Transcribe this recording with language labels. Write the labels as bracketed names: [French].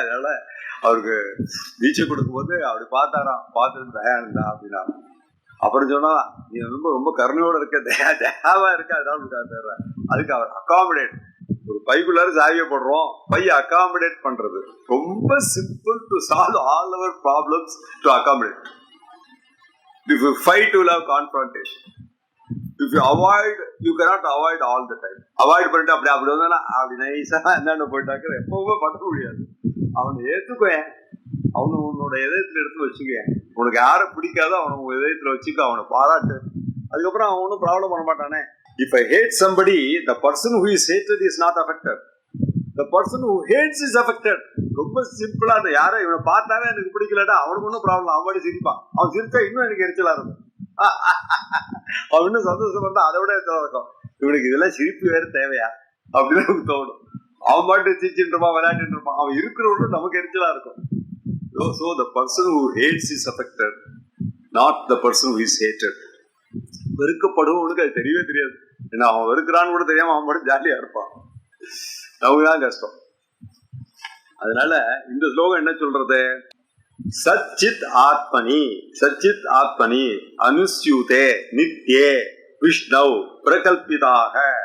[Tamil] அதனால அவருக்கு தீட்சை கொடுக்கும் போது அப்படி பார்த்தாராம், பார்த்துட்டு தயானந்தா அப்படின்னா. அப்புறம் சொன்னா, நீ ரொம்ப கருணையோட இருக்க, தயாவா இருக்க, அதனால அதுக்கு அவர் அகாமடேட். ஒரு பைக்குள்ளார சாவியை போடுறோம், பைய அகாமடேட் பண்றது ரொம்ப simple. [English] To solve all our problems, to accommodate. If you fight, you will have confrontation. If you avoid, you cannot avoid all the time. [Tamil] Avoid பண்ணிட்டு அப்படி வந்தா அப்படி நைஸா என்னன்னு போயிட்டாக்க எப்பவுமே பண்ண முடியாது. அவனை ஏத்துக்குவேன், அவனு உன்னோட இதயத்துல எடுத்து வச்சுக்குவேன். உனக்கு யாரை பிடிக்காதோ அவனை உன் இதயத்துல வச்சுக்க, அவனை பாராட்டு. அதுக்கப்புறம் அவன் ஒன்றும் ப்ராப்ளம் பண்ண மாட்டானே. [English] If I hate somebody, the person who is hated is not affected. The person who hates is affected. [Tamil] ரொம்ப சிம்பிளா, அந்த யாரை இவனை பார்த்தாவே எனக்கு பிடிக்கலடா, அவனுக்கு ஒன்றும் ப்ராப்ளம். அவன் சிரிப்பான். அவன் சிரிச்சா இன்னும் எனக்கு எரிச்சலா இருக்கும். அவன் இன்னும் சந்தோஷம் பண்ணா அதை விட எரிச்சலா இருக்கும். இவனுக்கு இதெல்லாம் சிரிப்பு வேற தேவையா அப்படின்னு நமக்கு தோணும். அவன் பாட்டு சிரிச்சுட்டு இருப்பான், விளையாட்டு இருப்பான். அவன் இருக்கிறவனும் நமக்கு எரிச்சலா இருக்கும். [English] So the person who hates is affected, not the person who is hated. [Tamil] வெறுக்கப்படுவனுக்கு அது தெரியவே தெரியாது. ஏன்னா அவன் வெறுக்கிறான்னு கூட தெரியாம அவன் மட்டும் ஜாலியா இருப்பான். நமக்குதான் கஷ்டம். அதனால இந்த ஸ்லோகம் என்ன சொல்றது? [Sanskrit] சச்சித் ஆத்மனி, சச்சித் ஆத்மனி அனுஸ்யூதே நித்யே விஷ்ணவ் பிரகல்பிதாக.